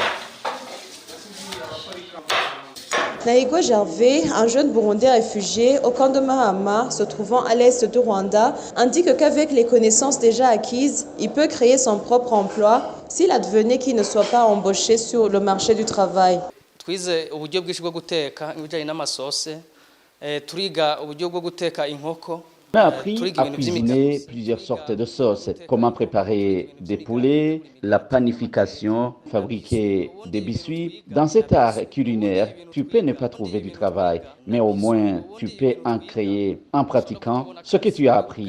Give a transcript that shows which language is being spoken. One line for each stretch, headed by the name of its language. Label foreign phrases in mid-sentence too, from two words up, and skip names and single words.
French: Naïgo Gervais, un jeune Burundais réfugié au camp de Mahama, se trouvant à l'est du Rwanda, indique qu'avec les connaissances déjà acquises, il peut créer son propre emploi s'il advenait qu'il ne soit pas embauché sur le marché du travail.
Kinyarwanda: Twize uburyo bwinshi bwo guteka ibijyanye n'amasose, turiga uburyo bwo guteka inkoko.
French: On a appris à cuisiner plusieurs sortes de sauces, comment préparer des poulets, la panification, fabriquer des biscuits. Dans cet art culinaire, tu peux ne pas trouver du travail, mais au moins tu peux en créer en pratiquant ce que tu as appris.